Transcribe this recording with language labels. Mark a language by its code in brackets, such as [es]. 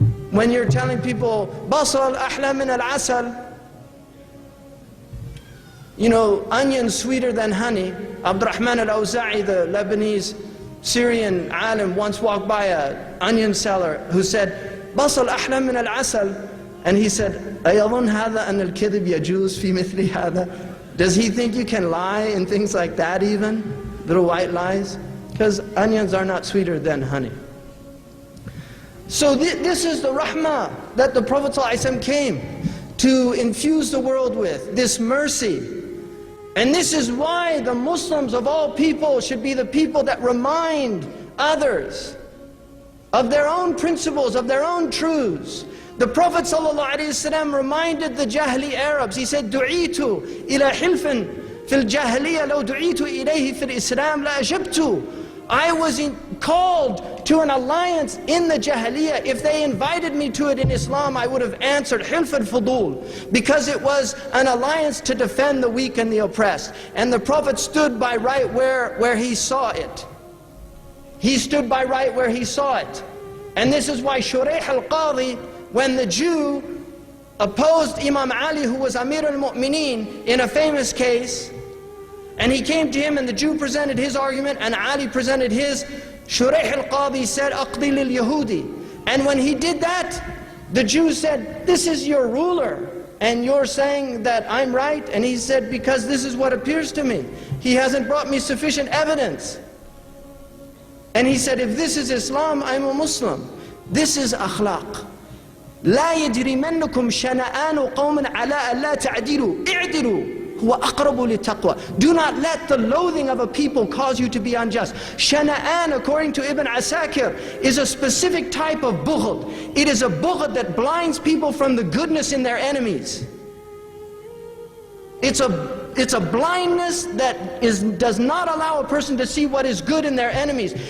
[en] When you're telling people, [ar] بَصَلْ أَحْلَى مِنَ الْعَسَلِ, [en] you know, onion sweeter than honey. Abdurrahman al-Awza'i, the Lebanese Syrian alim, once walked by an onion seller who said, [ar] بَصَلْ أَحْلَى مِنَ الْعَسَلِ. [en] And he said, [ar] أَيَظُنْ هَذَا أَنَّ الْكِذِبْ يَجُوزُ فِي مِثْلِ هَذَا. [en] Does he think you can lie in things like that even? Little white lies? Because onions are not sweeter than honey. So this is the rahmah that the Prophet ﷺ came to infuse the world with, this mercy. And this is why the Muslims of all people should be the people that remind others of their own principles, of their own truths. The Prophet ﷺ reminded the Jahili Arabs, he said, [ar] دُعِيتُ إِلَى حِلْفٍ فِي الْجَاهِلِيَّةِ لَوْ دُعِيتُ إِلَيْهِ فِي الْإِسْلَامِ لَأَجَبْتُ. [en] I was called to an alliance in the Jahiliyyah. If they invited me to it in Islam, I would have answered Hilf al-Fudul, because it was an alliance to defend the weak and the oppressed. And the Prophet stood by right where he saw it. He stood by right where he saw it. And this is why Shurayh al-Qadi, when the Jew opposed Imam Ali, who was Amir al-Mu'mineen, in a famous case, and he came to him and the Jew presented his argument and Ali presented his, Shurayh al-Qadi said, [ar] Aqdi lil-Yahudi. [en] And when he did that, the Jew said, this is your ruler, and you're saying that I'm right? And he said, because this is what appears to me. He hasn't brought me sufficient evidence. And he said, if this is Islam, I'm a Muslim. This is akhlaq. [ar] لا يجرمنكم شنآن قوم على ألا تعدلوا اعدلوا هو أقرب للتقوى. [en] Do not let the loathing of a people cause you to be unjust. Shana'an, according to Ibn Asakir, is a specific type of bughd. It is a bughd that blinds people from the goodness in their enemies. It's a blindness that does not allow a person to see what is good in their enemies.